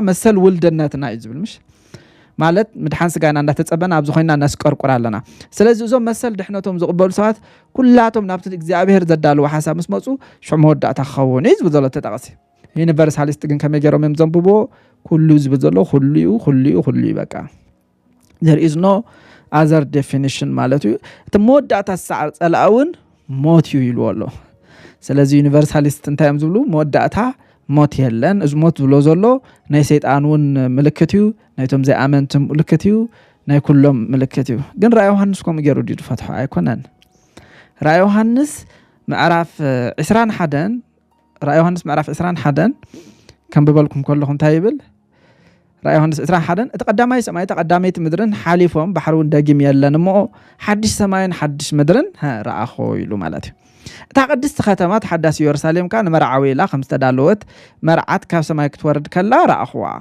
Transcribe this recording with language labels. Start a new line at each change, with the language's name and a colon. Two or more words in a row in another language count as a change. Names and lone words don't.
Tigrinya: መሰል ውልድነትና እዩ ዝብል ምሽ ማለት ምድሓን ስጋና እንዳተፀበና ኣብዚ ኮይና እናስቀርቁር ኣለና ስለዚ እዞም መሰል ድሕነቶም ዝቕበሉ ሰባት ኩላቶም ናብቲ እግዚኣብሔር ዘዳለዎ ሓሳብ ምስ መፁ ሽዑ መወዳእታ ክኸውን እዩ ዝብል ዘሎ ተጠቐሲ ዩኒቨርሳሊስት ግን ከመይ ገይሮም እዮም ዘንብቦ ኩሉ ዝብል ዘሎ ኩሉ በቃ
English: there is no other definition
Tigrinya: ማለት እዩ እቲ መወዳእታ ሰዓር ፀላውን ሞት እዩ ይልዎ ኣሎ ስለዚ ዩኒቨርሳሊስት እንታይ እዮም ዝብሉ መወዳእታ ሞት የለን እዚ ሞት ዝብሎ ዘሎ ናይ ሰይጣን እውን ምልክት እዩ ናይቶም ዘይኣመንቲ ምልክት እዩ ናይ ኩሎም ምልክት እዩ ግን ራእይ ዮሃንስ ከምኡ ገይሩ ድዩ ፈትሖ ኣይኮነን ራእይ ዮሃንስ ምዕራፍ 21 ራእይ ዮሃንስ ምዕራፍ 21 ከም በበልኩም ከለኹም እንታይ ይብል ራእይ ዮሃንስ 21 እቲ ቀዳማይ ሰማይ ተቀዳመይቲ ምድርን ሓሊፎም ባሕሩን ደጊም የለን እሞ ሓድሽ ሰማይን ሓድሽ ምድርን ረኣኹ ኢሉ ማለት እዩ እታ ቅድስቲ ከተማ ተሓዳሲ ኢየሩሳሌም ካ ንመርዓዊ ኢላ ከም ዝተዳለወት መርዓት ካብ ሰማይ ክትወርድ ከላ ረኣኽዋ